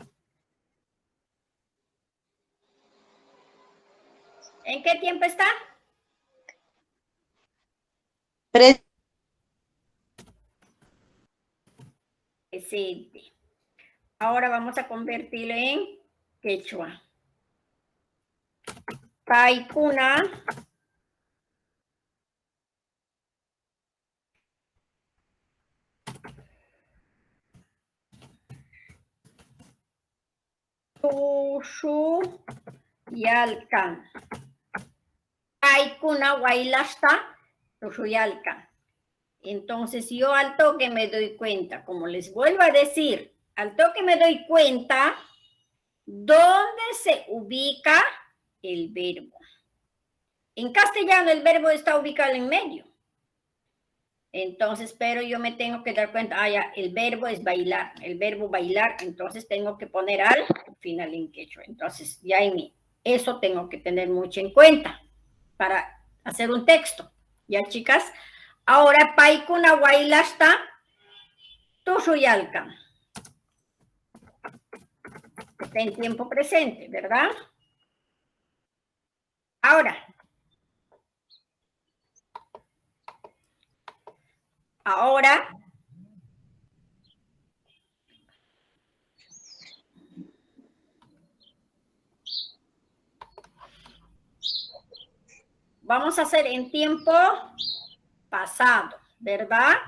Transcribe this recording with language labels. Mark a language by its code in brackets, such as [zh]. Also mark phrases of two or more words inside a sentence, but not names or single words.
[es] ¿En qué tiempo está? Presente. Ahora vamos a convertirlo en quechua. [qu] Paikuna tushuyalkan. Paikuna wailasta tushuyalkan. [es] Entonces yo al toque me doy cuenta, como les vuelvo a decir, al toque me doy cuenta dónde se ubica el verbo. En castellano el verbo está ubicado en medio. Entonces, pero yo me tengo que dar cuenta, ya, el verbo es bailar, el verbo bailar, entonces tengo que poner al final en quechua. Entonces, ya eso tengo que tener mucho en cuenta para hacer un texto. ¿Ya, chicas? Ahora, [qu] paikuna wailasta tushuyalkan. [es] Está en tiempo presente, ¿verdad? Ahora, vamos a hacer en tiempo pasado, ¿verdad?